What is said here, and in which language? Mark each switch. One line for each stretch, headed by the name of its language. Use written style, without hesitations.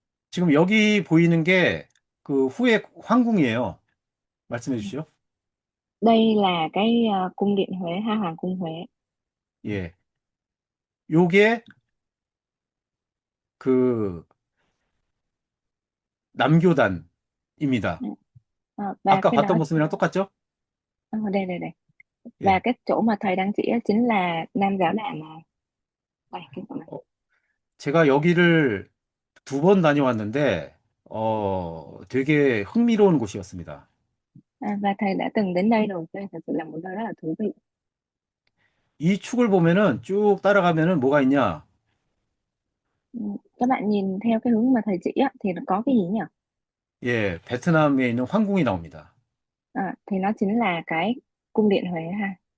Korean: 지금 여기 보이는 게 그 후에 황궁이에요. 말씀해 주시죠.
Vietnamese: Đây là cái cung điện Huế ha, Hoàng cung Huế.
Korean: 예. 요게 그 남교단입니다.
Vietnamese: Và
Korean: 아까
Vietnamese: cái đó
Korean: 봤던 모습이랑 똑같죠?
Vietnamese: đây đây đây, và
Korean: 예.
Vietnamese: cái chỗ mà thầy đang chỉ á chính là Nam Giáo Đàn mà. Đây cái chỗ này.
Korean: 어, 제가 여기를 2번 다녀왔는데, 되게 흥미로운 곳이었습니다.
Vietnamese: Và thầy đã từng đến đây rồi, đây thật sự là một nơi rất là thú vị.
Korean: 이 축을 보면은 쭉 따라가면은 뭐가 있냐?
Vietnamese: Ừ, các bạn nhìn theo cái hướng mà thầy chỉ á, thì nó có cái gì nhỉ?
Korean: 예, 베트남에 있는 황궁이 나옵니다.
Vietnamese: Thì nó chính là cái cung điện Huế ha.